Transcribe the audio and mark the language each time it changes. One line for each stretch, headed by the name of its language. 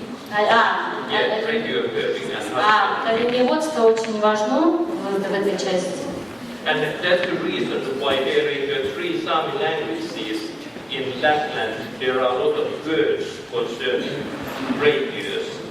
English: Yeah, reindeer herding and husbandry.
Russian: Оленеводство очень важно в этой части.
English: And that's the reason why there in the three Sami languages in Lapland there are a lot of words concerning reindeers.